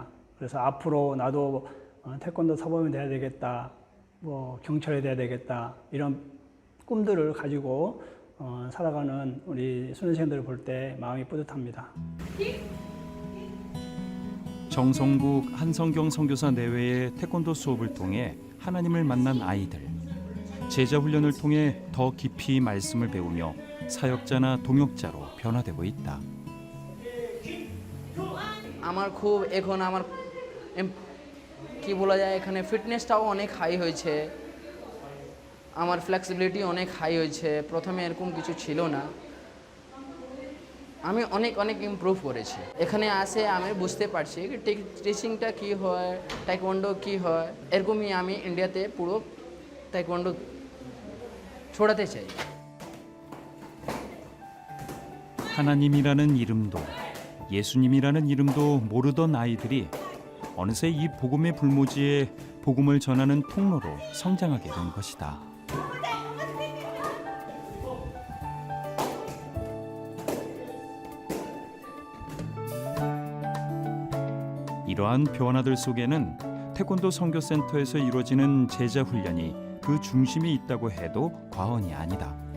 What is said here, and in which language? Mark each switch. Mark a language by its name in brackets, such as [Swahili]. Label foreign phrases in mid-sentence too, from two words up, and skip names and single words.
[Korean] 그래서 앞으로 나도 태권도 사범이 돼야 되겠다, 뭐 경찰이 돼야 되겠다 이런 꿈들을 가지고 살아가는 우리 수능생들을 볼 때 마음이 뿌듯합니다. 정성국 한성경 선교사 내외의 태권도 수업을 통해 하나님을 만난 아이들. 제자 훈련을 통해 더 깊이 말씀을 배우며 사역자나 동역자로 변화되고 있다. [Bangla] আমার খুব এখন আমার কি বলা যায় এখানে ফিটনেসটাও অনেক হাই হয়েছে আমার ফ্লেক্সিবিলিটি অনেক হাই হয়েছে প্রথমে এরকম কিছু ছিল না আমি অনেক অনেক ইমপ্রুভ করেছি এখানে আসে আমি বুঝতে পারছি কি টিচিংটা কি হয় টাইকোয়ান্ডো কি হয় এরকমই আমি ইন্ডিয়াতে পুরো টাইকোয়ান্ডো ছড়াতে চাই [Korean] 하나님이라는 이름도 예수님이라는 이름도 모르던 아이들이 어느새 이 복음의 불모지에 복음을 전하는 통로로 성장하게 된 것이다. 이러한 변화들 속에는 태권도 선교센터에서 이루어지는 제자 훈련이 그 중심에 있다고 해도 과언이 아니다.